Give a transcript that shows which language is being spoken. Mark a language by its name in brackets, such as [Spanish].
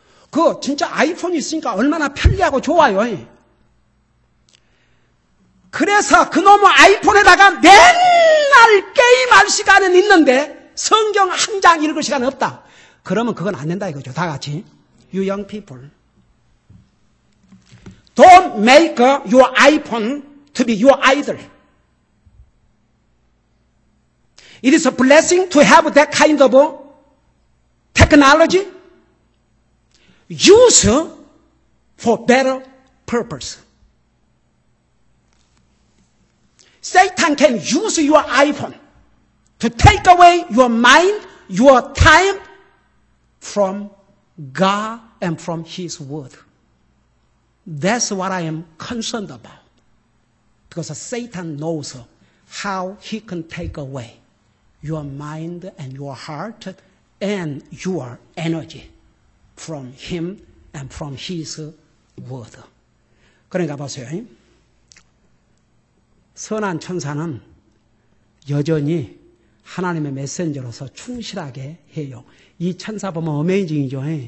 [Korean] 그거 진짜 아이폰이 있으니까 얼마나 편리하고 좋아요. 그래서 그놈의 아이폰에다가 맨날 게임할 시간은 있는데 성경 한 장 읽을 시간은 없다. 그러면 그건 안 된다 이거죠. 다 같이. [English] You young people. Don't make your iPhone to be your idol. It is a blessing to have that kind of technology. Use for better purpose. Satan can use your iPhone to take away your mind, your time from God and from His Word. That's what I am concerned about. Because Satan knows how he can take away your mind and your heart and your energy from him and from his word. [Korean] 그러니까 보세요. 선한 천사는 여전히 하나님의 메신저로서 충실하게 해요. 이 천사 보면 어메이징이죠.